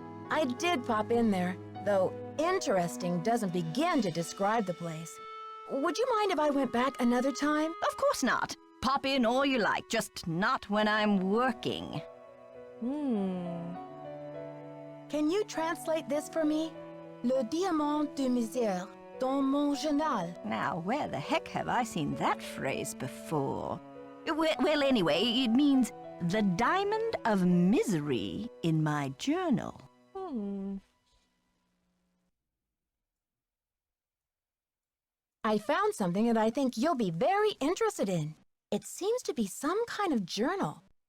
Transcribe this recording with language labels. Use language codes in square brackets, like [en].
[en] I did pop in there, though interesting doesn't begin to describe the place. Would you mind if I went back another time? Of course not. Pop in all you like, just not when I'm working. Can you translate this for me? [fr] Le diamant de misère dans mon journal. [en] Now, where the heck have I seen that phrase before? Well, anyway, it means the diamond of misery in my journal. I found something that I think you'll be very interested in. It seems to be some kind of journal.